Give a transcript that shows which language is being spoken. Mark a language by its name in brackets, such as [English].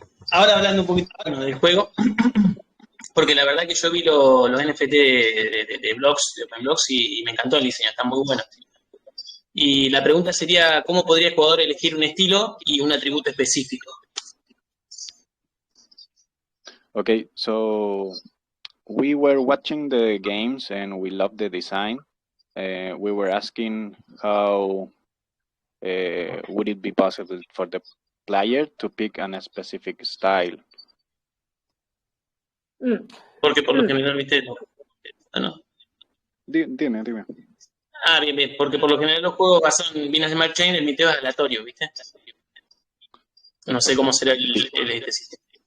[Spanish] Ahora hablando un poquito del juego, porque la verdad que yo vi los NFT de blogs, de OpenBlox, y me encantó el diseño, está muy bueno. Y la pregunta sería, ¿cómo podría el jugador elegir un estilo y un atributo específico? [English] Okay, so we were watching the games and we loved the design. We were asking how would it be possible for the player to pick a specific style. [Spanish] Porque por lo general, ¿viste? ¿No? Dime. Bien, porque por lo general los juegos basados en Binance Smart Chain, el miteo es aleatorio, ¿viste? No sé cómo será el sistema.